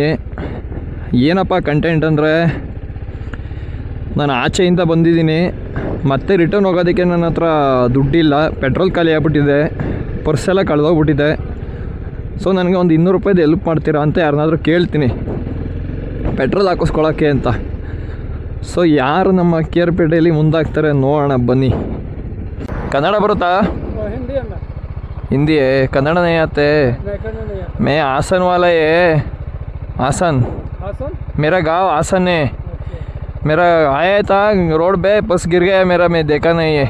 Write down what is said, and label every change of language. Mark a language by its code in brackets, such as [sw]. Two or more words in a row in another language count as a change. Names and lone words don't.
[kn] ಏನಪ್ಪ ಕಂಟೆಂಟ್ ಅಂದರೆ, ನಾನು ಆಚೆಯಿಂದ ಬಂದಿದ್ದೀನಿ, ಮತ್ತೆ ರಿಟರ್ನ್ ಹೋಗೋದಕ್ಕೆ ನನ್ನ ಹತ್ರ ದುಡ್ಡಿಲ್ಲ. ಪೆಟ್ರೋಲ್ ಖಾಲಿ ಆಗ್ಬಿಟ್ಟಿದೆ, ಪರ್ಸೆಲ್ಲ ಕಳೆದೋಗ್ಬಿಟ್ಟಿದೆ. ಸೊ ನನಗೆ ಒಂದು 200 ರೂಪಾಯಿದು ಹೆಲ್ಪ್ ಮಾಡ್ತೀರಾ ಅಂತ ಯಾರನ್ನಾದ್ರೂ ಕೇಳ್ತೀನಿ ಪೆಟ್ರೋಲ್ ಹಾಕಿಸ್ಕೊಳ್ಳೋಕ್ಕೆ ಅಂತ. ಸೊ ಯಾರು ನಮ್ಮ ಕೇರ್ಪೇಟೆಯಲ್ಲಿ ಮುಂದಾಗ್ತಾರೆ ನೋಡೋಣ ಬನ್ನಿ. ಕನ್ನಡ ಬರುತ್ತಾ? [hi] हिंदी है, कन्नड़ नहीं आते. मैं आसन वाला है. आसन मेरा गांव आसन है. मेरा आया था रोड पे, बस गिर गया मेरा, मैं देखा नहीं है.